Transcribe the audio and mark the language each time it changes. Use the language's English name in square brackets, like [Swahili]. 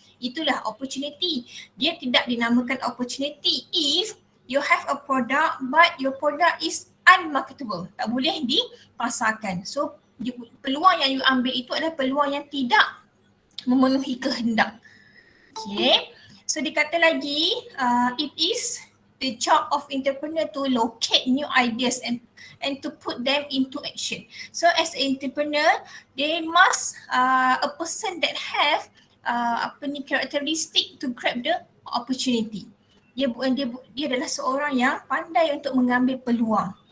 [Malay] Itulah [English] opportunity. [Malay] Dia tidak dinamakan [English] opportunity if you have a product but your product is unmarketable. [Malay] Tak boleh dipasarkan. So peluang yang you ambil itu adalah peluang yang tidak memenuhi kehendak. Okay. [English] So [Malay] dikata lagi, [English] it is the job of entrepreneur to locate new ideas and to put them into action. So as an entrepreneur, they must a person that have characteristic to grab the opportunity. [Malay] Dia adalah seorang yang pandai untuk mengambil peluang.